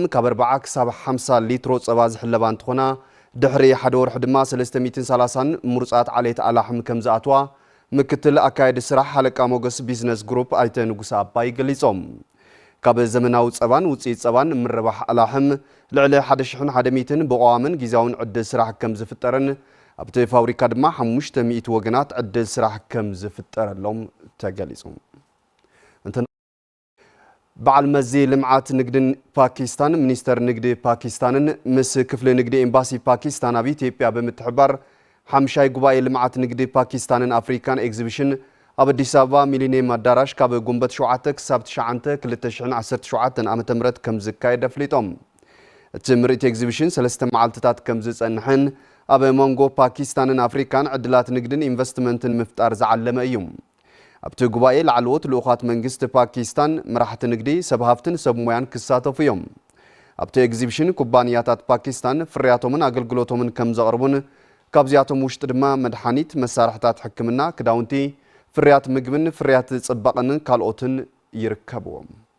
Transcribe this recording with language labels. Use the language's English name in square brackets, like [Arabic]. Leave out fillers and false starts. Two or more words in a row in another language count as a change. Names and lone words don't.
[Tigrinya] ካብ 40 ክሳብ 50 ሊትሮ ጸባ ዝሕለባ እንትኾና ድሕሪ ሓደ ወርሒ ድማ 330 ምሩጻት ዓሌት ኣላሕም ከም ዝኣትዋ ምክትል ኣካየዲ ስራሕ ሃለቃ ሞገስ ቢዝነስ ግሩፕ ኣይተ ንጉሰ ኣባይ ገሊጾም ካብ ዘመናዊ ጸባን ውፅኢት ጸባን ምርባሕ ኣላሕም ልዕሊ 1100 ብቐዋምን ጊዜያውን ዕድል ስራሕ ከም ዝፍጠርን ኣብቲ ፋብሪካ ድማ 500 ወገናት ዕድል ስራሕ ከም ዝፍጠረሎም ተገሊጹ በዓል መዚ ልምዓት ንግድን ፓኪስታን ሚኒስተር ንግዲ ፓኪስታንን ምስ ክፍለ ንግዲ ኤምባሲ ፓኪስታን ኣብ ኢትዮጵያ ብምትሕባር 5ይ ጉባኤ ልምዓት ንግዲ ፓኪስታንን ኣፍሪካን ኤግዚቢሽን ኣብ አዲስ አበባ ሚሊኒየም አዳራሽ ካብ ጉንበት 7 ክሳብ 9 2017 ዓመተ ምህረት ከም ዝካየድ ኣፍሊጦም እቲ ምርኢት ኤግዚቢሽን 3 መዓልትታት ከም ዝጸንሕን ኣብ መንጎ ፓኪስታንን ኣፍሪካን ዕድላት ንግድን ኢንቨስትመንትን ምፍጣር ዝዓለመ እዩ ኣብቲ ጉባኤ ላዕለዎት ልኡኻት መንግስቲ ፓኪስታን መራሕቲ ንግዲ ሰብ ሃፍትን ሰብ ሞያን ክሳተፉ እዮም ኣብቲ ኤግዚቢሽን ኩባንያታት ፓኪስታን ፍርያቶምን ኣገልግሎቶምን ከም ዘቕርቡን ካብዚኣቶም ውሽጢ ድማ መድሓኒት መሳርሕታት ሕክምና ክዳውንቲ ፍርያት ምግብን ፍርያት ጽባቐን ካልኦትን ይርከብዎም